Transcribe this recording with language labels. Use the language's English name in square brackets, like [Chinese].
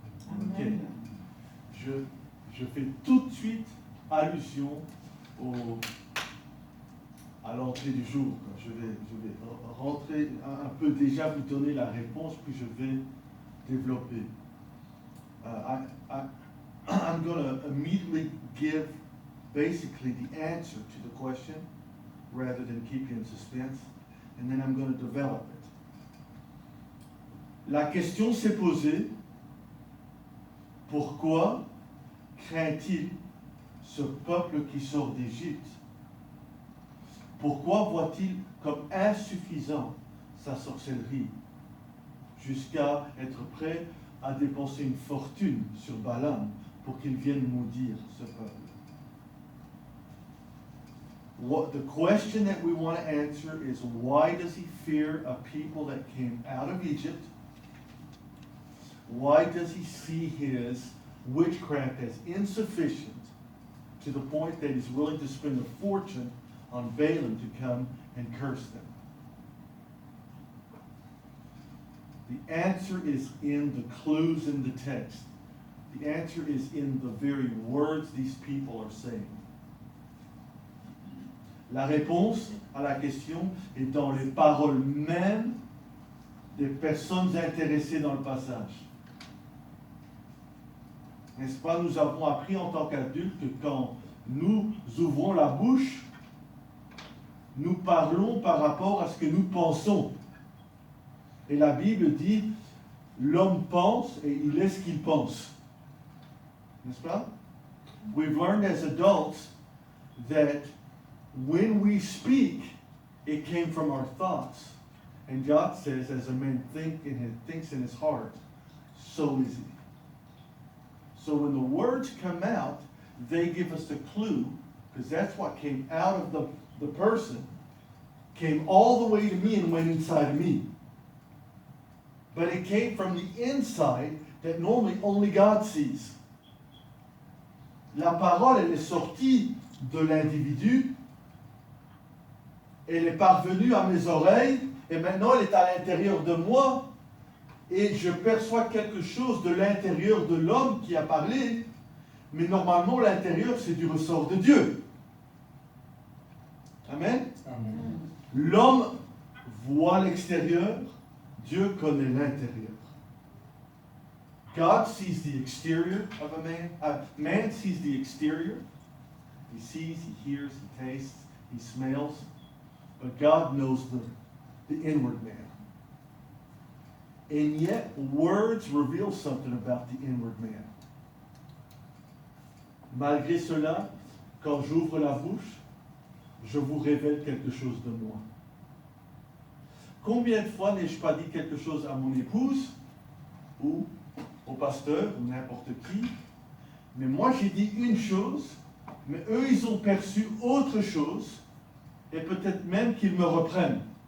[French] Amen. Ok. Je fais tout de suite allusion à l'entrée du jour. Je vais rentrer un peu, déjà vous donner la réponse, puis je vais développer. [English] I'm going to immediately give basically the answer to the question rather than keep you in suspense, and then I'm going to develop it. [French] La question s'est posée, pourquoi craint-il ce peuple qui sort d'Égypte? Pourquoi voit-il comme insuffisant sa sorcellerie jusqu'à être prêt à dépenser une fortune sur Balaam pour qu'il vienne maudire ce peuple? [English] The question that we want to answer is, why does he fear a people that came out of Egypt? Why does he see his witchcraft as insufficient to the point that he's willing to spend a fortune on Balaam to come and curse them? The answer is in the clues in the text. The answer is in the very words these people are saying. [French] La réponse à la question est dans les paroles mêmes des personnes intéressées dans le passage. N'est-ce pas, nous avons appris en tant qu'adultes que quand nous ouvrons la bouche, nous parlons par rapport à ce que nous pensons. Et la Bible dit, l'homme pense et il est ce qu'il pense. N'est-ce pas? [English] We've learned as adults that when we speak, it came from our thoughts. And God says, as a man thinks in his heart, so is he. So when the words come out, they give us a clue, because that's what came out of the person, came all the way to me and went inside of me. But it came from the inside that normally only God sees. [French] La parole, elle est sortie de l'individu, elle est parvenue à mes oreilles, et maintenant elle est à l'intérieur de moi, et je perçois quelque chose de l'intérieur de l'homme qui a parlé, mais normalement l'intérieur c'est du ressort de Dieu. Amen. Amen. L'homme voit l'extérieur, Dieu connaît l'intérieur. [English] God sees the exterior of a man. Man sees the exterior. He sees, he hears, he tastes, he smells. But God knows the inward man. And yet, words reveal something about the inward man. [French] Malgré cela, quand j'ouvre la bouche, je vous révèle quelque chose de moi. Combien de fois n'ai-je pas dit quelque chose à mon épouse ou au pasteur ou n'importe qui, mais moi j'ai dit une chose, mais eux ils ont perçu autre chose, et peut-être même qu'ils me reprennent.